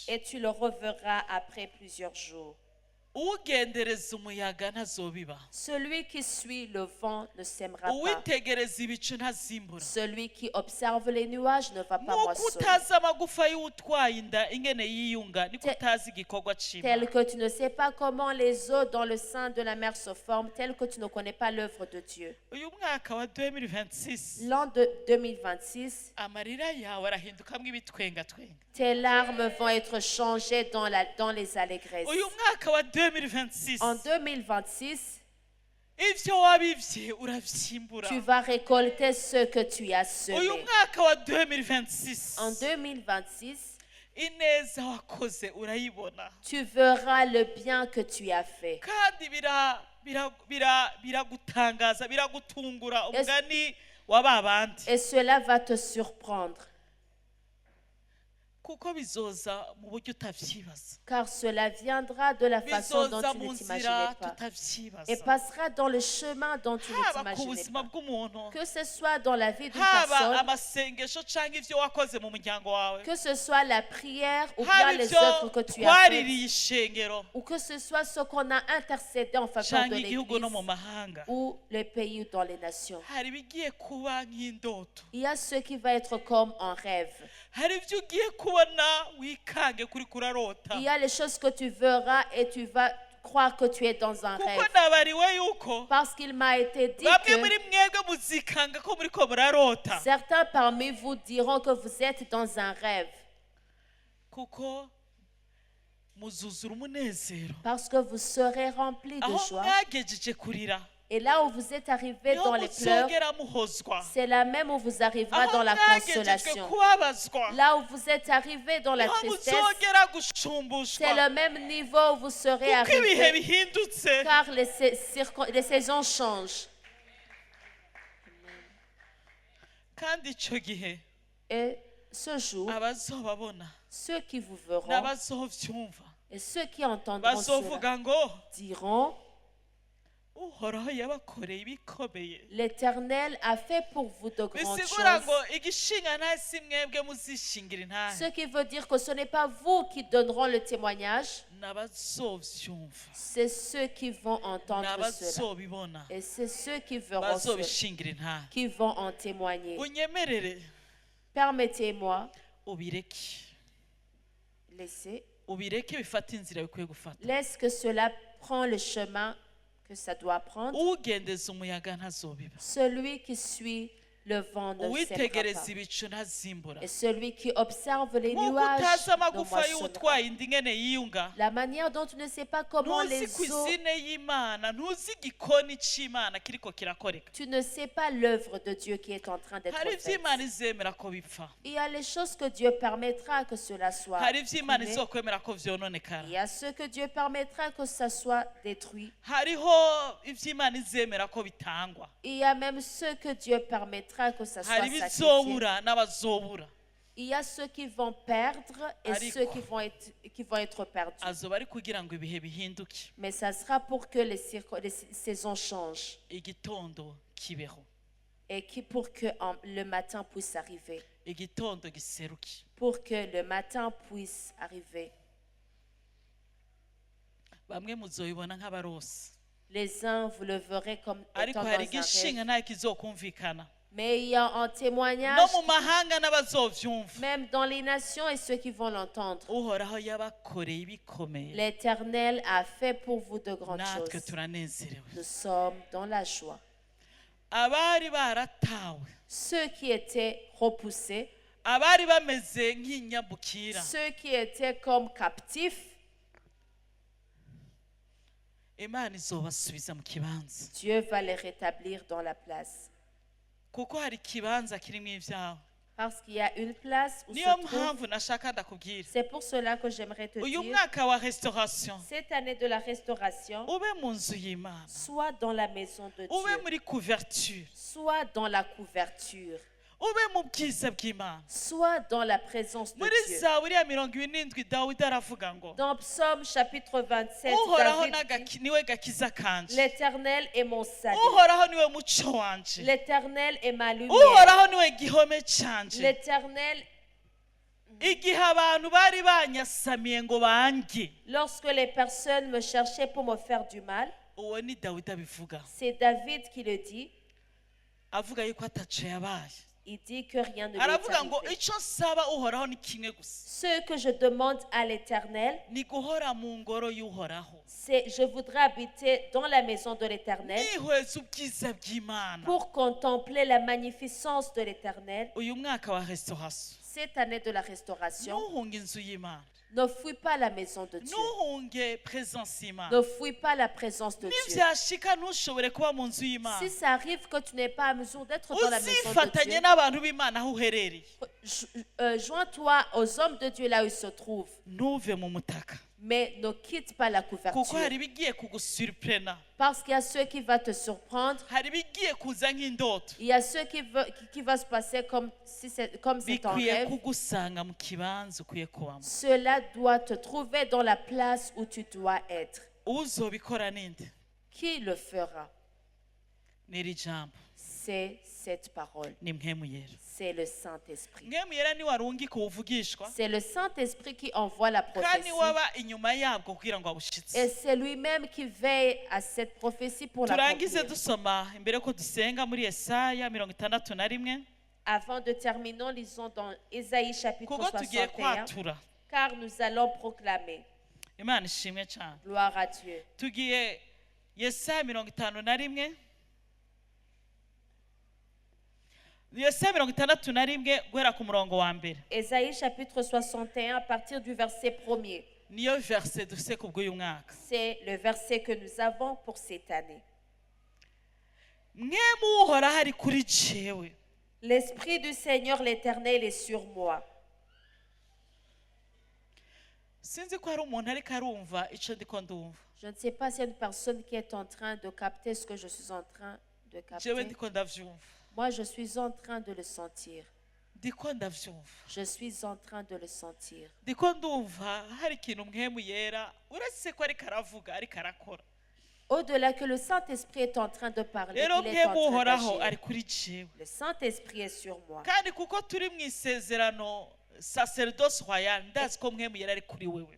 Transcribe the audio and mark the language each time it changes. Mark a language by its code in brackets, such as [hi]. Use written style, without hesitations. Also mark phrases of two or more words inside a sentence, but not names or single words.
[fr] et tu le reverras après plusieurs jours. [rn] uwugendereza umuyaga ntazobiba, [fr] Celui qui suit le vent ne sèmera pas. [rn] uwitegereza ibicu ntazimbura. [fr] Celui qui observe les nuages ne va pas [rn] Nk'uko [fr] moissonner. [rn] utazi amagufa y'utwaye inda ingene yiyunga, niko utazi igikorwa c'Imana. [fr] Tel que tu ne sais pas comment les eaux dans le sein de la mer se forment, tel que tu ne connais pas l'œuvre de Dieu. [rn] Uyu mwaka wa 2026 [fr] L'an de 2026, [rn] amarira yawe arahindukamwo ibitwengatwenga. [fr] tes larmes vont être changées dans les allégresses. [rn] Uyu mwaka wa 2026 [fr] En 2026, [rn] ivyo wabivye uravyimbura. [fr] tu vas récolter ce que tu as [rn] Uyu [fr] semé. [rn] mwaka wa 2026 [fr] En 2026, [rn] ineza wakoze urayibona, [fr] tu verras le bien que tu as fait. [rn] kandi biragutangaza, biragutungura umugani wa babandi, [fr] Et cela va te surprendre, [rn] kuko bizoza mu buryo utavyibaza, [fr] car cela viendra de la façon dont [rn] bizoza [fr] tu [rn] mu [fr] ne [rn] nzira [fr] t'imaginais pas [rn] tutavyibaza, [fr] et passera dans le chemin dont tu ne [rn] haba ku [fr] t'imaginais [rn] buzima [fr] pas. [rn] bw'umuntu, [fr] Que ce soit dans la vie d'une [rn] haba [fr] personne, [rn] amasengesho canke ivyo wakoze mu muryango wawe, [fr] que ce soit la prière ou [rn] haba [fr] bien les [rn] ivyo [fr] œuvres que tu as faites, [rn] twaririye ishengero [fr] ou que ce soit ce qu'on a intercédé en faveur [rn] canke [fr] de [rn] igihugu [fr] l'Église [rn] no mu mahanga, [fr] ou les pays ou dans les nations. [rn] hari ibigiye kuba nk'indoto, [fr] Il y a ce qui va être comme un rêve. [rn] hari ivyo ugiye kubona wikange kuri kurarota, [fr] Il y a les choses que tu verras et tu vas croire que tu es dans un [rn] kuko [fr] rêve. [rn] nabariwe yuko [fr] Parce qu'il m'a été dit [rn] bamwe [fr] que [rn] muri mwebwe muzikanga ko muriko murarota, [fr] certains parmi vous diront que vous êtes dans un rêve. [rn] kuko muzuzura umunezero [fr] Parce que vous serez remplis de [rn] aho [fr] joie. [rn] mwagejeje kurira, [fr] Et là où vous êtes arrivés [rn] niho [fr] dans les pleurs, [rn] muzogera muhozwa, [fr] c'est là même où vous arrivera [rn] aho [fr] dans la [rn] mwagejejwe [fr] consolation. [rn] kubabazwa, [fr] Là où vous êtes arrivés dans la [rn] niho [fr] tristesse, [rn] muzogera [fr] c'est [rn] gushumbushwa, [fr] le même niveau où vous serez [rn] kuko ibihe [fr] arrivés, [rn] bihindutse. [fr] car les saisons changent. [rn] Kandi ico gihe [fr] Et ce jour, [rn] abazobabona [fr] ceux qui vous verront [rn] n'abazovyumva [fr] et ceux qui entendront cela [rn] bazovuga ngo [fr] diront, [rn] uhoraho yabakoreye ibikomeye. [fr] l'Éternel a fait pour vous de grandes [rn] bisigura [fr] choses. [rn] ngo igishinga ntasi mwebwe muzishingira intahe, [fr] Ce qui veut dire que ce n'est pas vous qui donneront le témoignage, [rn] n'abazovyumva, [fr] c'est ceux qui vont entendre cela. [rn] n'abazobibona [fr] Et c'est ceux qui verront cela, [rn] bazobishingira intahe. [fr] qui vont en témoigner. [rn] Unyemerere [fr] Permettez-moi, [rn] ubireke, ubireke bifata inzira bikwiye gufata. [fr] laisse que cela prend le chemin que ça doit prendre. [rn] ugendeza umuyaga ntazobiba, [fr] Celui qui suit le vent ne sèmera [rn] uwitegereza [fr] pas. [rn] ibicu ntazimbura. [fr] Et celui qui observe les [rn] Nk'uko [fr] nuages [rn] utazi [fr] ne [rn] amagufa [fr] moissonnera. [rn] y'utwaye inda ingene yiyunga, [fr] La manière dont tu ne sais pas comment [rn] ntuzi [fr] les eaux, [rn] kw'izine y'Imana, ntuzi igikoni c'Imana kiriko kirakoreka. [fr] tu ne sais pas l'œuvre de Dieu qui est en train d'être [rn] Hari [fr] faite. [rn] ivy'Imana izemera ko bipfa, [fr] Il y a les choses que Dieu permettra que cela soit [rn] hari ivy'Imana [fr] primé. [rn] izokwemera ko vyononekara, [fr] Il y a ce que Dieu permettra que ça soit détruit. [rn] hariho ivy'Imana izemera ko bitangwa. [fr] Il y a même ce que Dieu permettra méritera que ça soit [rn] hari [fr] sacrifié. [rn] ibizobura n'abazobura. [fr] Il y a ceux qui vont perdre et [rn] Ariko. [fr] ceux qui vont être perdus. [rn] azoba ari kugira ngo ibihe bihinduke, [fr] Mais ça sera pour que les saisons changent [rn] igitondo kibeho, [fr] et pour que le matin puisse arriver. [rn] igitondo giseruke. [fr] Pour que le matin puisse arriver. [rn] Bamwe muzoyibona nk'abarose, [fr] Les uns, vous le verrez comme [rn] ariko [fr] étant dans [rn] hari [fr] un [rn] igishinga [fr] rêve. [rn] ntayo kizokumvikana, [fr] Mais il y a un témoignage, [rn] no mu mahanga n'abazovyumva. [fr] même dans les nations et ceux qui vont l'entendre. [rn] Uhoraho yabakoreye ibikomeye, [fr] L'Éternel a fait pour vous de grandes [rn] natwe [fr] choses. [rn] turanezerewe. [fr] Nous sommes dans la joie. [rn] Abari baratawe, [fr] Ceux qui étaient repoussés, [rn] abari bameze nk'inyabukira, [fr] ceux qui étaient comme captifs, [rn] Imana izobasubiza mu kibanza, [fr] Dieu va les rétablir dans la place. [rn] kuko hari ikibanza kirimo ibyawe. [fr] Parce qu'il y a une place où [rn] Niyo [fr] se trouve. [rn] mpamvu nashaka ndakubwira, [fr] C'est pour cela que j'aimerais te [rn] uyu [fr] dire, [rn] mwaka wa restauration [fr] cette année de la restauration, [rn] ube mu nzu y'Imana, [fr] soit dans la maison de [rn] ube [fr] Dieu, [rn] muri couverture, [fr] soit dans la couverture, [rn] ube mu bwiza bw'Imana. [fr] soit dans la présence de [rn] Muri [fr] Dieu. [rn] Zaburi ya 77 Dawidi aravuga ngo, [fr] Dans Psaume chapitre 27, [rn] uhoraho [fr] David dit, [rn] niwe gakiza kanje, [fr] l'Éternel est mon salut. [rn] uhoraho niwe muco wanje, [fr] L'Éternel est ma lumière. [rn] uhoraho niwe gihome canje. [fr] L'Éternel, [rn] Igihe abantu bari banyasamiye ngo bange, [fr] lorsque les personnes me cherchaient pour me faire du mal, [rn] uwo ni Dawidi abivuga, [fr] c'est David qui le dit. [rn] avuga yuko ataco yabaye. [fr] Il dit que rien ne lui est [rn] Aravuga ngo [fr] arrivé. [rn] ico nsaba uhoraho ni kimwe gusa, [fr] Ce que je demande à l'Éternel, [rn] ni guhora mu ngoro y'uhoraho, [fr] c'est je voudrais habiter dans la maison de l'Éternel [rn] nihweza ubwiza bw'Imana. [fr] pour contempler la magnificence de l'Éternel. [rn] Uyu mwaka wa restauration, [fr] Cette année de la restauration, [rn] ntuhunge inzu y'Imana, [fr] ne fouille pas la maison de Dieu. [rn] ntuhunge presence y'Imana. [fr] Ne fouille pas la présence de Dieu. [rn] Nivyashika ntushobore kuba mu nzu y'Imana, [fr] Si ça arrive que tu n'es pas à mesure d'être dans la maison de [rn] uzifatanye [fr] Dieu, [rn] n'abantu b'Imana aho uherereye, [fr] joins-toi aux hommes de Dieu là où ils se trouvent. [rn] ntuve mu mutaka, [fr] Mais ne quitte pas la [rn] kuko [fr] couverture. [rn] hari ibigiye kugusurprena, [fr] Parce qu'il y a ceux qui vont te surprendre. [rn] hari ibigiye kuza nk'indoto, [fr] Il y a ceux qui va se passer comme c'est un [rn] bikwiye [fr] rêve. [rn] kugusanga mu kibanza ukwiye kubamo. [fr] Cela doit te trouver dans la place où tu dois être. [rn] Uzobikora ninde? [fr] Qui le fera? [rn] N'iri jambo, [fr] C'est cette parole. [rn] ni mpwemu yera. [fr] C'est le Saint-Esprit. [rn] Mpwemu yera ni warungika ubuvugishwa, [fr] C'est le Saint-Esprit qui envoie la [rn] kandi [fr] prophétie. [rn] waba inyuma yabwo kugira ngo [fr] Et [rn] abushitse. [fr] c'est lui-même qui veille à cette prophétie pour [rn] Turangize [fr] l'accomplir. [rn] dusoma imbere ko dusenga muri Yesaya 61, [fr] Avant de terminer, lisons dans Ésaïe chapitre [rn] kuko tugiye [fr] 61, [rn] kwatura. [fr] car nous allons proclamer. [rn] Imana ishimwe cyane. [fr] Gloire à Dieu. [rn] Tugiye Yesaya 51, Yesaya 61 guhera ku murongo wa mbere. [fr] Ésaïe chapitre 61 à partir du verset 1er. [rn] Niyo verse dufise ku bw'uyu mwaka. [fr] C'est le verset que nous avons pour cette année. [rn] Mwemu uhoraho ari kuri jewe, [fr] L'Esprit du Seigneur l'Éternel est sur moi. [rn] sinzi ko hari umuntu ariko arumva ico ndiko ndumva. [fr] Je ne sais pas s'il y a une personne qui est en train de capter ce que je suis en train de [rn] Jewe [fr] capter. [rn] ndiko ndavyumva, [fr] Moi, je suis en train de le sentir. [rn] ndiko ndavyumva, [fr] Je suis en train de le sentir. [rn] ndiko ndumva hari ikintu mwemu yera uretse ko ariko aravuga ariko arakora. [fr] Au-delà que le Saint-Esprit est en train de parler, [rn] Rero [fr] il est en [rn] mwemu [fr] train [rn] uhoraho [fr] d'agir. [rn] ari kuri jewe, [fr] Le Saint-Esprit est sur moi. [rn] kandi kuko turi mu isezerano [fr] sacerdoce royal, [rn] ndazi ko mwemu yera ari kuri wewe,